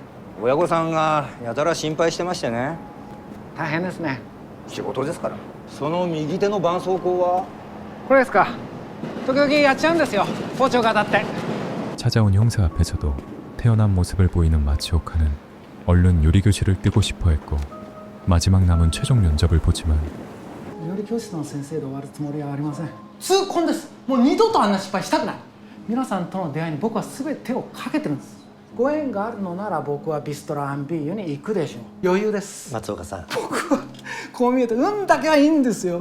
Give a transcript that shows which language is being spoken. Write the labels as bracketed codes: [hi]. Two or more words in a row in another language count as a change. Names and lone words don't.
[ja] 親御さんがやたら心配してましてね。大変ですね。仕事ですから。その右手の絆創膏はこれですか。時々やっちゃうんですよ、包丁が当たって。 [ko] 찾아온 형사 앞에서도 태연한 모습을 보이는 마츠오카는 얼른 요리교실을 뜨고 싶어 했고 마지막 남은 최종 면접을 보지만 [ja] 料理教室の先生で終わるつもりはありません。痛恨です。もう二度とあんな失敗したくない。皆さんとの出会いに僕は全てをかけてるんです。ご縁があるのなら僕はビストロアンビーユに行くでしょう。余裕です。松岡さん、僕はこう見えて運だけはいいんですよ。